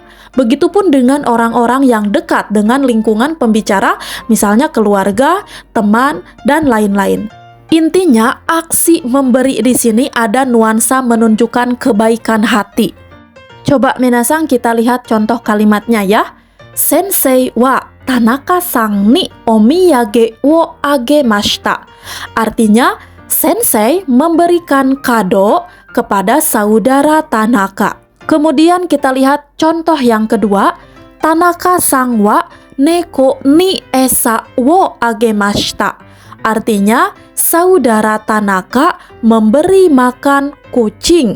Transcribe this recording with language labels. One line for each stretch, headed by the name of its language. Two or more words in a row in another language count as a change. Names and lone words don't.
Indonesian: Begitupun dengan orang-orang yang dekat dengan lingkungan pembicara, misalnya keluarga, teman, dan lain-lain. Intinya, aksi memberi di sini ada nuansa menunjukkan kebaikan hati. Coba, minasang, kita lihat contoh kalimatnya ya.
Japanese: 先生は田中さんにお土産をあげました.
Indonesian: Artinya, sensei memberikan kado kepada saudara Tanaka. Kemudian kita lihat contoh yang kedua.
Japanese: 田中さんは猫に餌をあげました.
Indonesian: Artinya, saudara Tanaka memberi makan kucing.